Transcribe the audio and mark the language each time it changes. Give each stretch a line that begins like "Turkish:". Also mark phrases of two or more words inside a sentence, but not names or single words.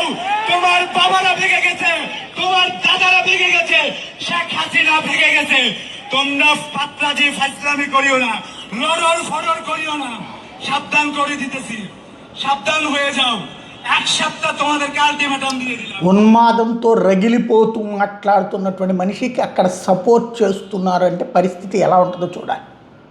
Bangla: তোমার বাবারা ভেঙে গেছে, তোমার দাদারা ভেঙে গেছে, শেখ হাসিনা ভেঙে গেছে। তোমরা পাতলাজি ফাইসলামি করিও না, লড়র ফড়র করিও না। সাবধান করে দিতেছি, সাবধান হয়ে যাও। এক সপ্তাহ তোমাদেরকে అల్టిమేటం দিয়ে দিলাম.
Telugu: ఉన్మాదంతో రగిలిపోతూ మాట్లాడుతున్నటువంటి మనిషికి అక్కడ సపోర్ట్ చేస్తున్నారంటే పరిస్థితి ఎలా ఉంటుందో చూడాలి.